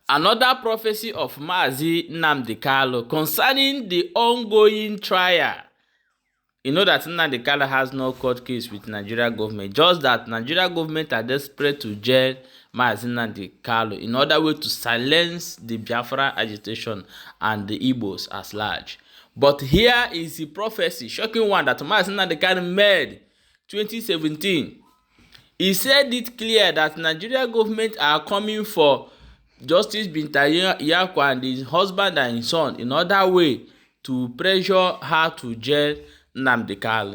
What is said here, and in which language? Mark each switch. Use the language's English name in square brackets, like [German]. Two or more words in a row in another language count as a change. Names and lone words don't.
[English] Another prophecy of Mazi Nnamdi Kanu concerning the ongoing trial. You know that Nnamdi Kanu has no court case with Nigeria government. Just that Nigeria government are desperate to jail Mazi Nnamdi Kanu in order to silence the Biafra agitation and the Igbos as large. But here is the prophecy, shocking one, that Mazi Nnamdi Kanu made 2017. He said it clear that Nigeria government are coming for Justice Binta Nyako and his husband and his son in order to pressure her to jail Nnamdi Kanu.